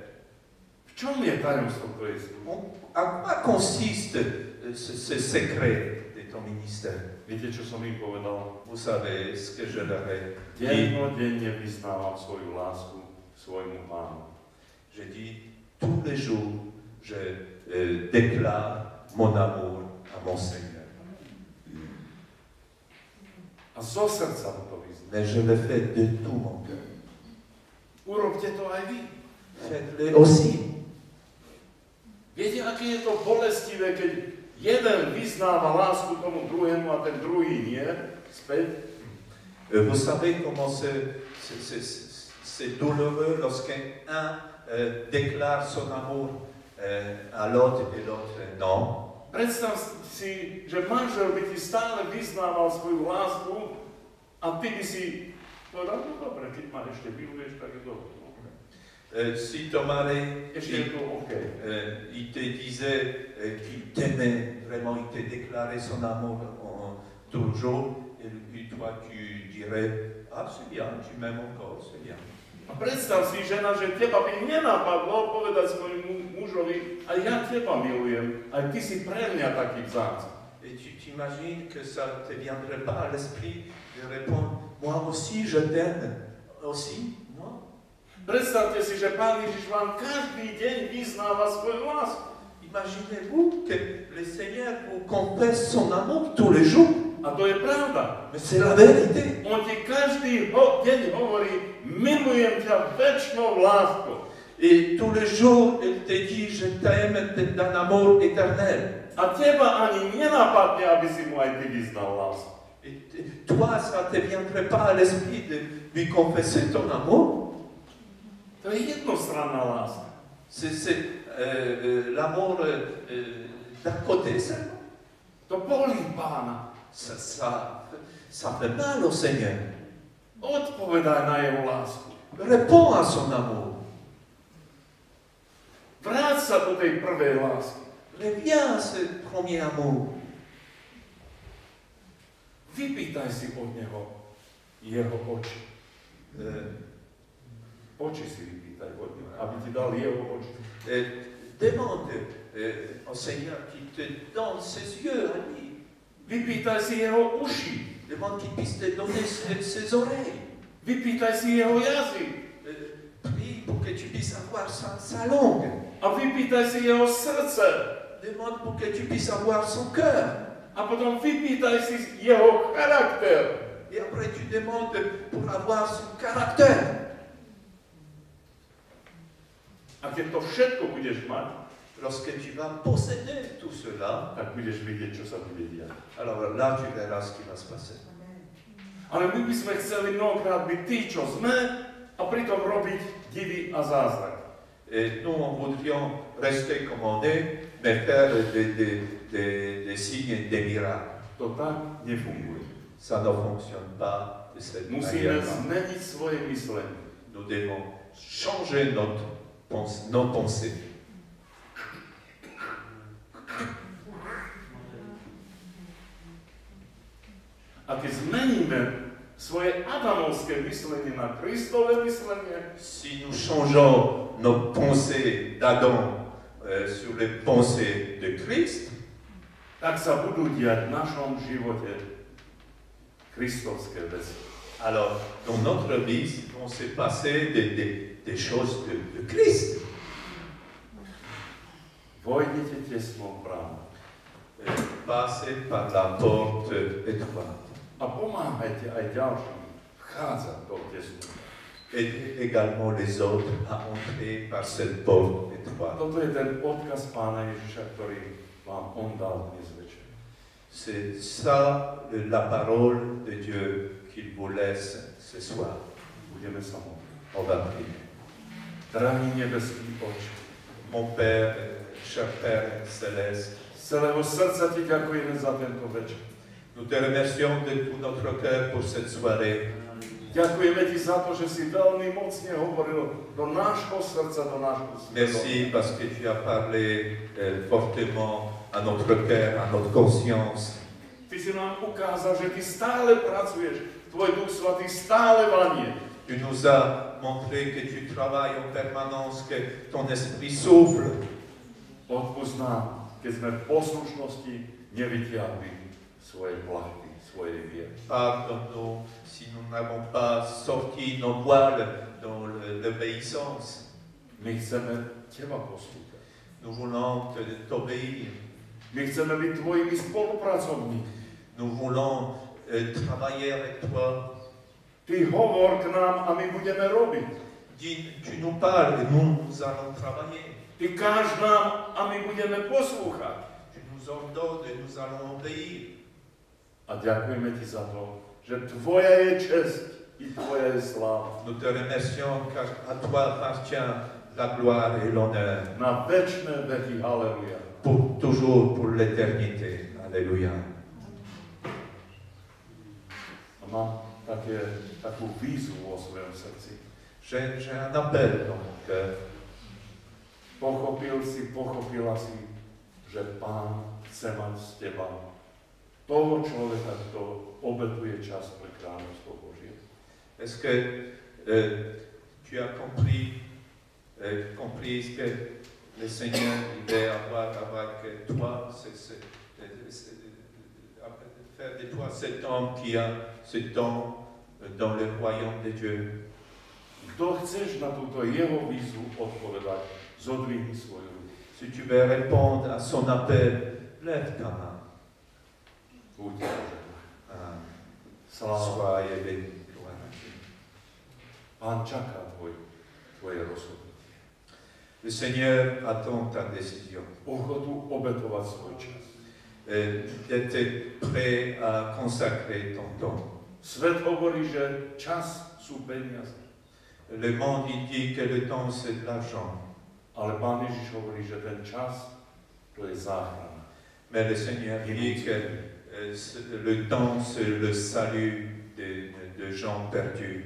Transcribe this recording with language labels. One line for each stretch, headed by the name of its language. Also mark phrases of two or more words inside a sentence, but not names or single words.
Slovak: V čom je tajomstvo tvojej služby?
French: À quoi consiste ce secret de ton ministère?
Slovak: Viete, čo som im povedal?
French: Vous savez ce que je leur ai dit.
Slovak: Dennodenne vyznávam svoju lásku svojmu Pánu.
French: Je dis, tous les jours, je déclare mon amour à mon Seigneur.
Slovak: A zo srdca mu to vyznám.
French: Mais je le fais de tout mon cœur.
Slovak: Urobte to aj vy.
French: Faites-le aussi.
Slovak: Viete, aké je to bolestivé, keď jeden vyznáva lásku tomu druhému a ten druhý nie, späť?
French: Vous savez comment c'est douloureux lorsqu'un déclare son amour à l'autre et l'autre non.
Slovak: Predstav si, že manžel by ti stále vyznával svoju lásku a ty by si povedal, no dobre, keď ma ešte miluješ, tak je dobre.
French: Si ton mari,
Slovak: Ešte je to OK.
French: il te disait qu'il t'aimait, vraiment il te déclarait son amour toujours, et puis toi tu dirais, ah c'est bien, tu m'aimes encore, c'est bien.
Slovak: A predstav si, žena, že teba by nenapadlo povedať svojmu mužovi, a ja teba milujem, aj ty si pre mňa taký vzácny.
French: Et tu t'imagines que ça ne te viendrait pas à l'esprit de répondre, moi aussi je t'aime, aussi, moi.
Slovak: Predstavte si, že Pán Ježiš vám každý deň vyznáva svoju lásku.
French: Imaginez-vous que le Seigneur vous confesse son amour tous les jours.
Slovak: A to je pravda.
French: Mais c'est la vérité.
Slovak: On ti každý deň hovorí, milujem ťa večnou láskou.
French: Et tous les jours, il te dit, je t'aime d'un amour éternel.
Slovak: A teba ani nenapadne, aby si mu aj ty vyznal lásku.
French: Et toi, ça ne te viendrait pas à l'esprit de lui confesser ton amour?
Slovak: To je jednostranná láska.
French: C'est l'amour d'un côté seulement.
Slovak: To bolí Pána.
French: Ça fait mal au Seigneur.
Slovak: Odpovedaj na jeho lásku.
French: Réponds à son amour.
Slovak: Vráť sa do tej prvej lásky.
French: Reviens à ce premier amour.
Slovak: Vypýtaj si od neho jeho oči. Oči si vypýtaj od neho, aby ti dal jeho oči.
French: Demande au Seigneur qu'il te donne ses yeux à lui.
Slovak: Vypýtaj si jeho uši.
French: Demande qu'il puisse te donner ses oreilles.
Slovak: Vypýtaj si jeho jazyk.
French: Prie pour que tu puisses avoir sa langue.
Slovak: A vypýtaj si jeho srdce.
French: Demande pour que tu puisses avoir son cœur.
Slovak: A potom vypýtaj si jeho charakter.
French: Et après tu demandes pour avoir son caractère.
Slovak: A keď to všetko budeš mať,
French: Lorsque tu vas posséder tout cela,
Slovak: tak budeš vidieť, čo sa bude diať.
French: alors là tu verras ce qui va se passer.
Slovak: Ale my by sme chceli mnohokrát byť tí, čo sme, a pritom robiť divy a zázrak.
French: Et nous, on voudrions rester comme on est, mais faire des signes et des miracles.
Slovak: To tak nefunguje.
French: Ça ne fonctionne pas de cette
Slovak: Musíme
French: manière.
Slovak: zmeniť svoje myslenie.
French: Nous devons changer nos pensées.
Slovak: A keď zmeníme svoje adamovské myslenie na Kristové myslenie,
French: Si nous changeons nos pensées d'Adam sur les pensées de Christ,
Slovak: tak sa budú diať v našom živote kristovské veci.
French: alors dans notre vie vont se passer des choses de Christ.
Slovak: Vojdite tesnou bránou
French: Passez par la porte étroite.
Slovak: a pomáhajte aj ďalším vchádzať do tesnú.
French: Aidez également les autres à entrer par cette porte étroite.
Slovak: Toto je ten odkaz Pána Ježiša, ktorý vám on dal dnes večer.
French: C'est ça la parole de Dieu qu'il vous laisse ce soir.
Slovak: Budeme sa modliť.
French: On va prier.
Slovak: Drahý nebeský Otče,
French: Mon Père, cher Père céleste,
Slovak: z celého srdca ti ďakujeme za tento večer.
French: nous te remercions de tout notre cœur pour cette soirée.
Slovak: Ďakujeme ti za to, že si veľmi mocne hovoril do nášho srdca, do nášho svedomia.
French: Merci parce que tu as parlé fortement à notre cœur, à notre conscience.
Slovak: Ty si nám ukázal, že ty stále pracuješ, tvoj Duch Svatý stále vanie.
French: Tu nous as montré que tu travailles en permanence, que ton esprit souffle.
Slovak: Odpusť nám, keď sme v poslušnosti nevytiahli svoje plachty, svoje viery.
French: Pardonne-nous si nous n'avons pas sorti nos voiles dans l'obéissance.
Slovak: My chceme teba poslúchať.
French: Nous voulons t'obéir.
Slovak: My chceme byť tvojimi spolupracovníkmi.
French: Nous voulons travailler avec toi.
Slovak: Ty hovor k nám a my budeme robiť.
French: Dis, tu nous parles et nous allons travailler.
Slovak: Ty káž nám a my budeme poslúchať.
French: Tu nous ordonnes et nous allons obéir.
Slovak: A ďakujeme ti za to, že tvoja je česť i tvoja je sláva.
French: Nous te remercions car à toi appartient la gloire et l'honneur
Slovak: Na večné veky, haleluja.
French: pour toujours, pour l'éternité. Alléluia.
Slovak: A mám takú výzvu vo svojom srdci.
French: J'ai un appel dans mon cœur.
Slovak: Pochopila si, že Pán chce mať z teba toho človeka, kto obetuje čas pre kráľovstvo Božie.
French: Est-ce que tu as compris que le Seigneur il veut avoir avec toi, faire de toi cet homme qui a ce don dans le royaume de Dieu?
Slovak: Kto chceš na túto jeho výzvu odpovedať, zodvihni svoju ruku.
French: Si tu veux répondre à son appel, lève ta main.
Slovak: Buď požehnaný. Sláva.
French: Soyez bénis. Gloire à Dieu.
Slovak: Pán čaká tvoje rozhodnutie.
French: Le Seigneur attend ta décision.
Slovak: Ochotu obetovať svoj čas.
French: D'être prêt à consacrer ton temps.
Slovak: Svet hovorí, že čas sú peniaze.
French: Le monde il dit que le temps c'est de l'argent.
Slovak: Ale Pán Ježiš hovorí, že ten čas to je záchrana.
French: Mais le Seigneur dit que le temps c'est le salut de gens perdus.